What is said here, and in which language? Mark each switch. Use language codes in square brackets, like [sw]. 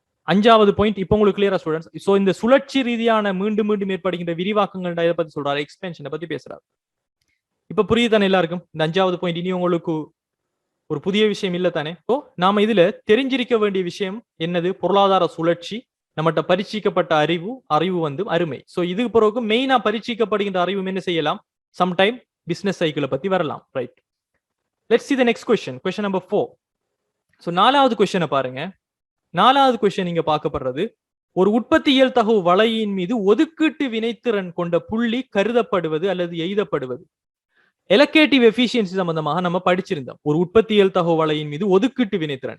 [ta] அஞ்சாவது பாயிண்ட் இப்போ உங்களுக்கு கிளியரா ஸ்டூடெண்ட்ஸ்? சோ இந்த சுழற்சி ரீதியான மீண்டும் மீண்டும் ஏற்படுகின்ற விரிவாக்கங்கள் இதை பத்தி சொல்றாரு, எக்ஸ்பென்ஷனை பத்தி பேசுறாரு. இப்ப புரியுதானே எல்லாருக்கும்? இந்த அஞ்சாவது பாயிண்ட் இனி உங்களுக்கு ஒரு புதிய விஷயம் இல்ல தானே? ஸோ நாம இதுல தெரிஞ்சிருக்க வேண்டிய விஷயம் என்னது? பொருளாதார சுழற்சி, நம்மகிட்ட பரீட்சிக்கப்பட்ட அறிவு வந்து அருமை. சோ இதுக்கு பிறகு மெயினா பரீட்சிக்கப்படுகின்ற அறிவும் என்ன செய்யலாம்? சம்டைம் பிசினஸ் சைக்கிளை பத்தி வரலாம். [en] Right, let's see the next question. Question number 4. [ta] So நாலாவது கொஸ்டினை பாருங்க. நாலாவது கொஸ்டின் இங்க பார்க்கப்படுறது, ஒரு உற்பத்தியியல் தகவு வளையின் மீது ஒதுக்கீட்டு வினைத்திறன் கொண்ட புள்ளி கருதப்படுவது அல்லது எய்தப்படுவது. எலக்கேட்டிவ் எஃபிஷியன்சி சம்பந்தமாக நம்ம படிச்சிருந்தோம். ஒரு உற்பத்தியியல் தகவு வளையின் மீது ஒதுக்கீட்டு வினைத்திறன்.